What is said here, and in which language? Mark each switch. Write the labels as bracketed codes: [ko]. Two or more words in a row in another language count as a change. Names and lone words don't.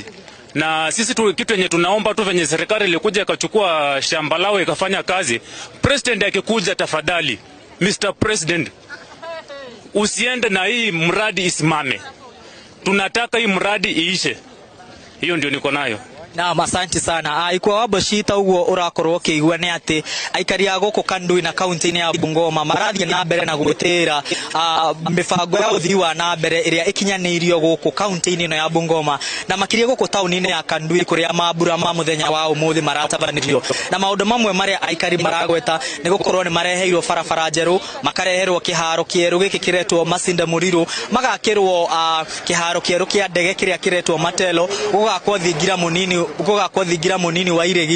[sw] Na sisi tu kitu yenye tunaomba tu venye serikali ilikuja ikachukua shamba lao ikafanya kazi. President akikuja, tafadhali [en] Mr. President, [sw] usiende na hii mradi isimame. Tunataka hii mradi iishe. Hiyo ndio niko nayo. Na asante sana. [ki] Ikwa wabashita uguo urakorwo kiigua ni ati aikari a guku Kandui na kaunti ya Bungoma marathie na mbere na gutira mibango ya uthii wa na mbere iria ikinyaniirio guku kaunti ino ya Bungoma na makiria guku tauni-ini ya Kandui kuria mambura ma muthenya wa umuthi maratabanirio na maundu mamwe maria aikari maragweta ni gukorwo ni mareheirwo barabara njeru, makareherwo kiharo kieru giki kiretwo Masinde Muriru, magakirwo kiharo kieru kia ndege kiria kiretwo Matelo, gugakwo thingira munini wa iregi.